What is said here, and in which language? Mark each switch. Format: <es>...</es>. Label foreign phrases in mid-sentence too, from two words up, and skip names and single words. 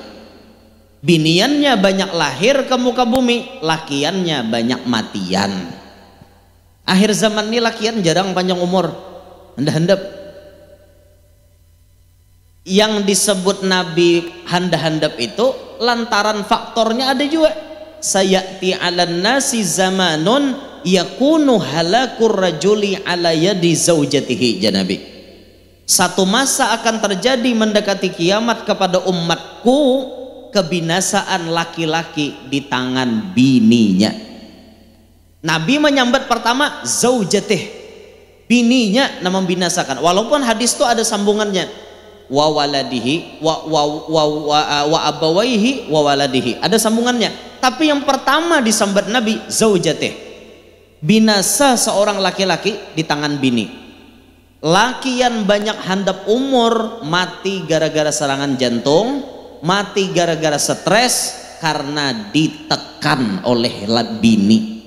<bjn>Biniannya banyak lahir ke muka bumi, lakiannya banyak matian. Akhir zaman ini lakian jarang panjang umur, handap-handap. Yang disebut Nabi handap-handap itu lantaran faktornya ada juga.</bjn> <ar>سيأتي على الناس زمان يكون هلاك الرجل على يد زوجته، جنابي.</ar> <id>Satu masa akan terjadi mendekati kiamat kepada umatku, kebinasaan laki-laki di tangan bininya.</id> <bjn>Nabi menyambat pertama zaujatih, bininya nama membinasakan.</bjn> <id>Walaupun hadis itu ada sambungannya,</id> <ar>وولده وأبويه وولده,</ar> <id>ada sambungannya.</id> <bjn>Tapi yang pertama disambat Nabi zaujatih, binasa seorang laki-laki di tangan bini. Laki yang banyak handap umur mati gara-gara serangan jantung, mati gara-gara stres karena ditekan oleh bini.</bjn>